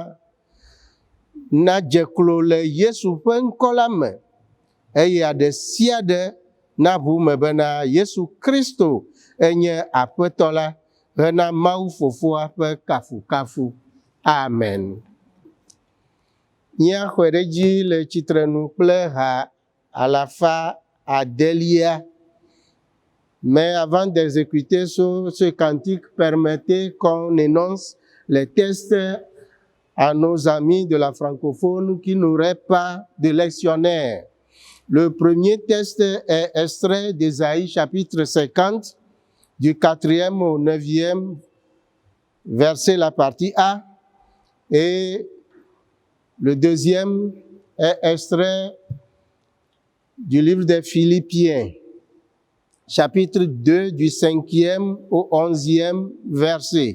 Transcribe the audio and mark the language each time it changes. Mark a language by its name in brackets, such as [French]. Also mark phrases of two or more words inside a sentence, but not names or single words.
[Ewe] nadze klo le Yesu ƒe ŋkɔ la me, eye aɖe sia ɖe naʋu me bena Yesu Kristo enye Aƒetɔ la hena Mawu Fofoa ƒe kafukafu. Amen. Míaxɔe ɖe dzi le tsitrenu kple ha 100. [French] Mais avant d'exécuter ce cantique, permettez qu'on énonce les tests à nos amis de la francophone qui n'auraient pas de lectionnaire. Le premier test est extrait d'Ésaïe chapitre 50, du 4e au 9e verset, la partie A, et le deuxième est extrait du livre des Philippiens, chapitre 2, du 5e au 11e verset.